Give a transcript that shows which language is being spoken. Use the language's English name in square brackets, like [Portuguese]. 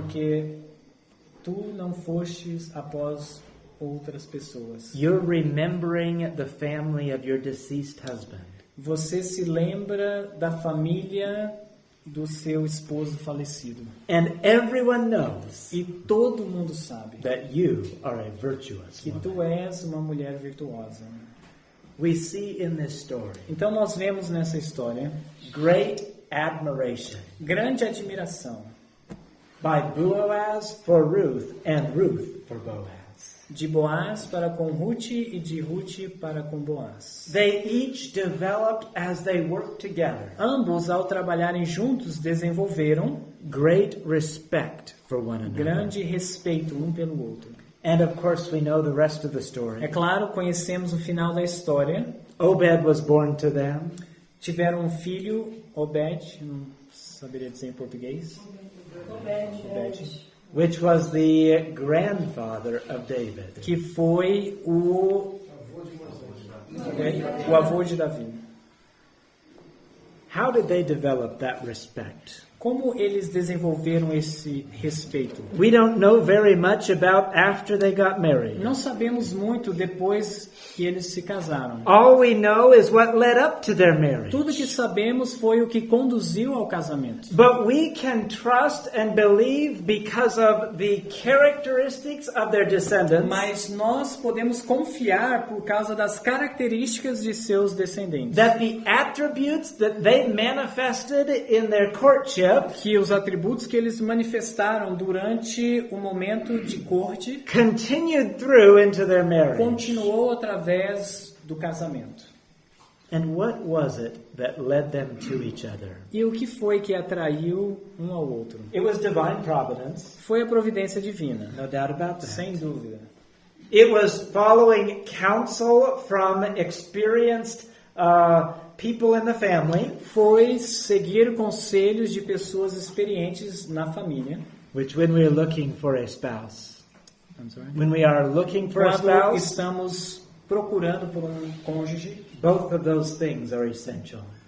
[Portuguese] porque tu não fostes após outras pessoas. [English] You're remembering the family of your deceased husband. [Portuguese] Você se lembra da família do seu esposo falecido. [English] And everyone knows [Portuguese] E todo mundo sabe [English] that you are a virtuous [Portuguese] que [English] woman. [Portuguese] tu és uma mulher virtuosa. [English] We see in this story [Portuguese] Então nós vemos nessa história [English] great admiration [Portuguese] grande admiração [English] by Boaz for Ruth and Ruth for Boaz. [Portuguese] de Boaz para com Ruth e de Ruth para com Boaz. [English] They each developed as they worked together [Portuguese] Ambos, ao trabalharem juntos, desenvolveram [English] great respect for one another. [Portuguese] grande respeito um pelo outro. [English] And of course we know the rest of the [Portuguese] É [English] story. [Portuguese] claro, conhecemos o final da história. [English] Obed was born to them. [Portuguese] Tiveram um filho, Obed, não saberia dizer em português. [English] Obed. Which was the grandfather of David. [Portuguese] Que foi o avô de Davi. [English] How did they develop that respect? [Portuguese] Como eles desenvolveram esse respeito? [English] We don't know very much about after they got married. [Portuguese] Não sabemos muito depois que eles se casaram. [English] All we know is what led up to their marriage. [Portuguese] Tudo que sabemos foi o que conduziu ao casamento. [English] But we can trust and believe because of the characteristics of their descendants. [Portuguese] Mas nós podemos confiar por causa das características de seus descendentes. [English] That the attributes that they manifested in their courtship [Portuguese] Que os atributos que eles manifestaram durante o momento de corte [English] continued through into their marriage. [Portuguese] continuou através do casamento. [English] And what was it that led them to each other? [Portuguese] E o que foi que atraiu um ao outro? [English] It was divine providence, [Portuguese] Foi a providência divina, [English] no doubt about that. [Portuguese] sem dúvida. [English] It was following counsel from experienced people in the family, [Portuguese] Foi seguir conselhos de pessoas experientes na família. [English] which when we are looking for a spouse, I'm sorry. when we are looking for a [Portuguese] Quando [English] spouse, [Portuguese] estamos procurando por um cônjuge, [English] both of those things are essential.